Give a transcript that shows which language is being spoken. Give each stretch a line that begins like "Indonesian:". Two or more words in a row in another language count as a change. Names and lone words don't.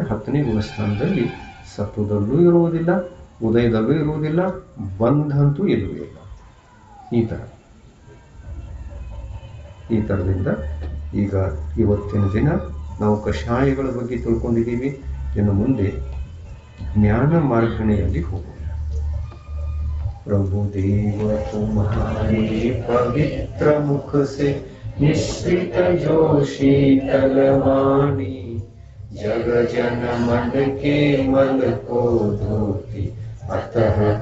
Kannada: 10ನೇ ಗುಣಸ್ಥಾನದಲ್ಲಿ ಸತ್ವದಲ್ಲೂ ಇರುವುದಿಲ್ಲ, ಉದಯದಲ್ಲೂ ಇರುವುದಿಲ್ಲ, ಬಂಧ ಅಂತೂ ಇಲ್ಲವೇ ಇಲ್ಲ. ಈ ಥರದಿಂದ ಈಗ ಇವತ್ತಿನ ದಿನ ನಾವು ಕಷಾಯಗಳ ಬಗ್ಗೆ ತಿಳ್ಕೊಂಡಿದ್ದೀವಿ. ಇನ್ನು ಮುಂದೆ ಜ್ಞಾನ ಮಾರ್ಗಣೆಯಲ್ಲಿ ಹೋಗೋಣ.
Hindi: प्रभुदेव तुम्हारे पवित्र मुख से निश्चित जो शीतल वाणी, जग जन मन के मल को धोती अतः